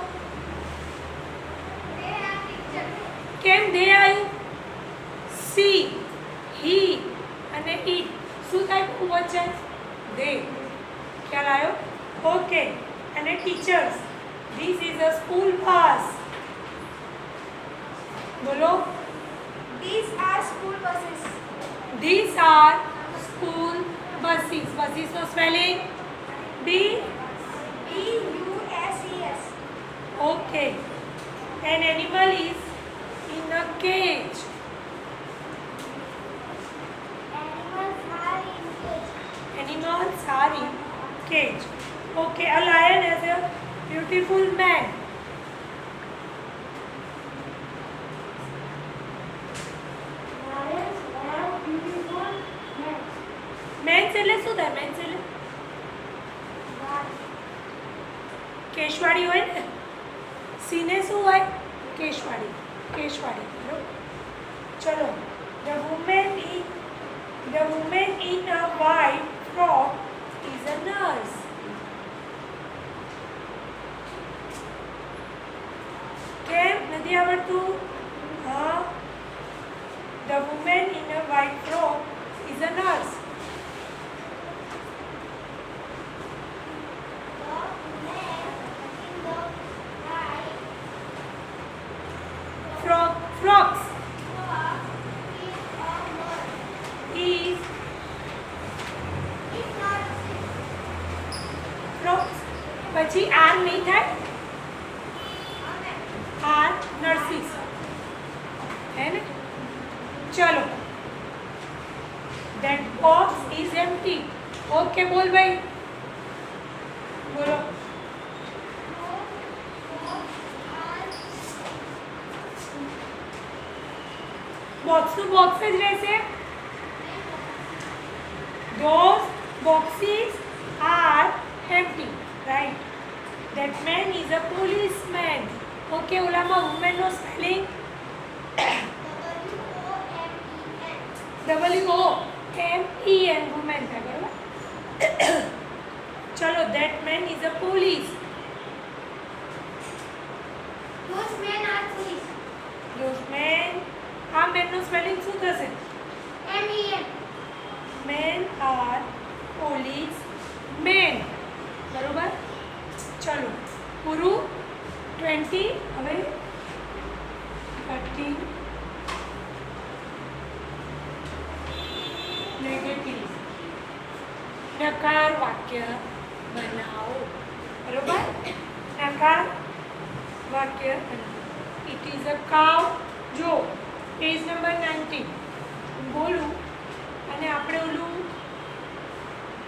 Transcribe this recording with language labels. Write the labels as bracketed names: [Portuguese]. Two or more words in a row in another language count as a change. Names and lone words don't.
[Gujarati] કેમ દે આવ્યું સી હી અને ઈટ શું થાય બહુવચન દે ખ્યાલ આવ્યો ઓકે અને [English] teachers this is a school bus [Gujarati] બોલો [English] These are school buses. These are school buses. Buses no spelling B-U-S-E-S. Okay. An animal is in a cage. Animals are in cage. Animals are in cage. Okay. A lion has a beautiful man. Lions have beautiful heads. [Gujarati] મેન્સ એટલે શું થાય મેન્સ એટલે કેશવાડી હોય ને સીને શું હોય કેશવાડી બરોબર ચલો [English] the woman in a white frock is a nurse. [Gujarati] કેમ નથી આવડતું હા [English] the woman in a white frock is a nurse. Frogs is frogs [Gujarati] પછી આર નહીં થાય [English] are nurses [Gujarati] હે ને ચલો [English] that box is empty [Gujarati] ઓકે બોલ ભાઈ બોલો બોક્સનું બોક્સ જ રહેશે [English] those boxes are empty right that man is a policeman okay [Gujarati] ઓલામાં woman નો સ્પેલિંગ [English] W-O-M-E-N woman [Gujarati] થાય બરાબર ચલો [English] that man is a police Those men are police. those men [Gujarati] આ men નો સ્પેલિંગ શું થશે [English] M-E-N. men are police men [Gujarati] બરોબર ચલો પૂરું 20 હવે 30 નેગેટિવ નકાર વાક્ય બનાવો બરોબર નકાર વાક્ય બનાવો [English] it is a cow [Gujarati] જો [English] page number [Gujarati] 19 બોલું અને આપણે ઓલું